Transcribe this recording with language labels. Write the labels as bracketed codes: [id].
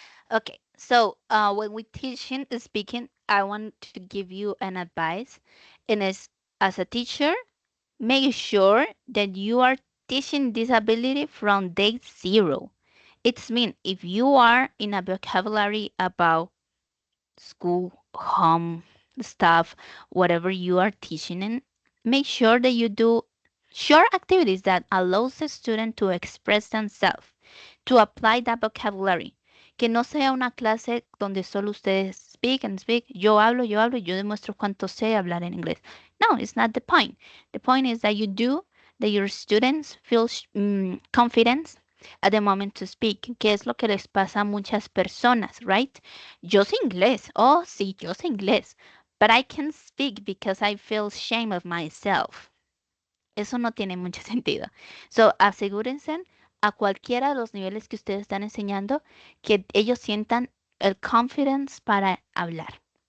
[en] Okay, so when we teaching speaking, I want to give you an advice, and as a teacher, make sure that you are teaching this ability from day 0. It's mean if you are in a vocabulary about school, home stuff, whatever you are teaching in, make sure that you do short activities that allows the student to express themselves, to apply that vocabulary. [es] Que no sea una clase donde solo ustedes [en] speak and speak. [es] Yo hablo, y yo demuestro cuánto sé hablar en inglés. [en] No, it's not the point. The point is that you do, that your students feel confidence at the moment to speak, [es] que es lo que les pasa a muchas personas, [en] right? [es] Yo sé inglés. Oh, sí, yo sé inglés. [en] But I can't speak because I feel shame of myself. [es] Eso no tiene mucho sentido. So, asegúrense a cualquiera de los niveles que ustedes están enseñando que ellos sientan el confidence para hablar.